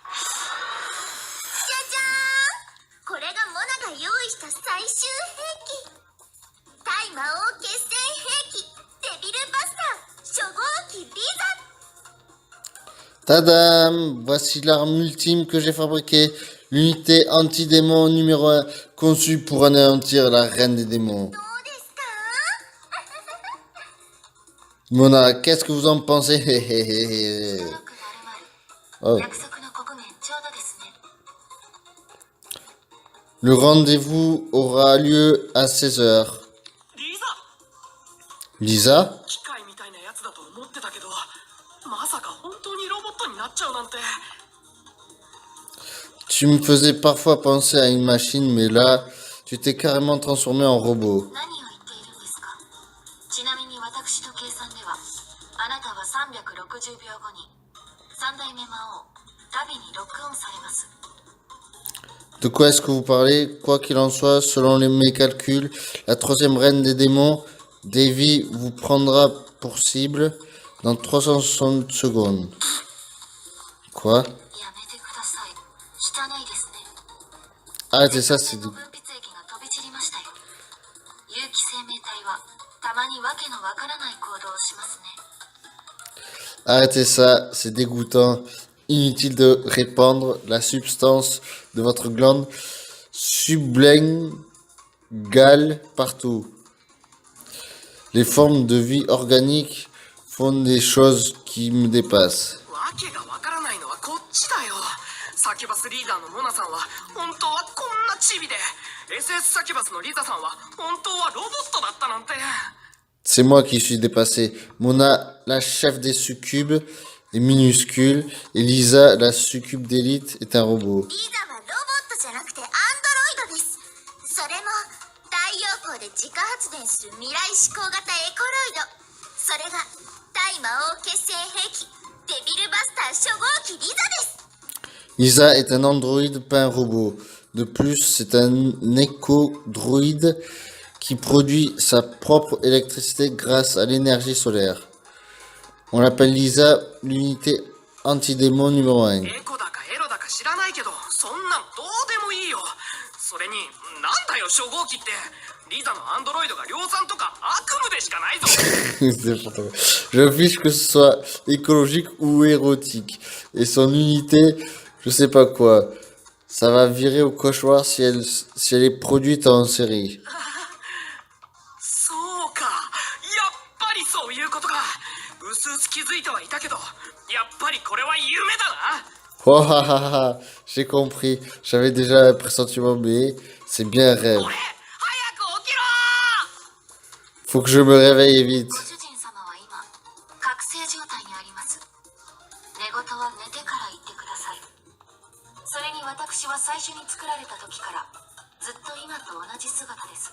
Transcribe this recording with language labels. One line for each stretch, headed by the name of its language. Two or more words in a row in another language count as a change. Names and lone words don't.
Japanese: これがモナが用意した最終兵器。対魔王決戦兵器デビルバスター初号機ビザ。
French: Tadam! Voici l'arme ultime que j'ai fabriquée. L'unité anti-démon numéro 1, conçue pour anéantir la reine des démons.
Japanese: どうですか？
French: Mona, qu'est-ce que vous en pensez? 白 Oh.
Japanese: 約束の刻限ちょうどですね。
French: Le rendez-vous aura lieu à 16 heures.
Japanese: リザ
French: Lisa?
Japanese: 機械みたいなやつだと思ってたけどまさか本当にロボットになっちゃうなんて。
French: Tu me faisais parfois penser à une machine, mais là, tu t'es carrément transformé en robot.
Japanese: 何を言っているんですか？ちなみに私の計算ではあなたは360秒後に三代目魔王ダビビにロックオンされます。
French: De quoi est-ce que vous parlez? Quoi qu'il en soit, selon mes calculs, la troisième reine des démons, Devi, vous prendra pour cible dans 360 secondes. Quoi?
Japanese: やめてください。汚いですね。
French: Arrêtez ça, c'est
Japanese: の分泌液が飛び散りましたよ。有機生命体はたまにわけのわからない行動をしますね。
French: Arrêtez ça, c'est dégoûtant. Inutile de répandre la substance de votre glande sublinguale partout. Les formes de vie organique font des choses qui me dépassent.
Japanese: わけがわからないのはこっちだよ。サキュバスリーダーのモナさんは本当はこんなチビで、 SS サキュバスのリザさんは本当はロボットだったなんて。
French: C'est moi qui suis dépassé. Mona, la chef des succubes, est minuscule. Et Lisa, la succube d'élite, est un robot.
Japanese: リーザはロボットじゃなくてアンドロイドです。それも太陽光で自家発電する未来志向型エコロイド。それが大魔王決戦兵器デビルバスター初号機リザです。
French: Lisa est un androïde, pas un robot. De plus, c'est un éco-droïde qui produit sa propre électricité grâce à l'énergie solaire. On l'appelle Lisa, l'unité anti-démon numéro 1.
Japanese: エコだかエロだか知らないけど、そんなんどうでもいいよ。それになんだよ初号機って。リザのアンドロイドが量産とか悪夢でしかないぞ。
French: C'est n'importe quoi. Je fiche que ce soit écologique ou érotique. Et son unité, je sais pas quoi. Ça va virer au cauchemar si elle est produite en série.
Japanese: そうか、やっぱりそういうことか。うすうす気づいてはいたけど、やっぱりこれは夢だな。
French: Oh, ah, ah, ah, j'ai compris. J'avais déjà un pressentiment, mais c'est bien un rêve.
Japanese: 俺、早く起きろ。
French: Faut que je me réveille vite.
Japanese: ご主人様は今覚醒状態にあります。寝言は寝てから言ってください。それに私は最初に作られた時からずっと今と同じ姿です。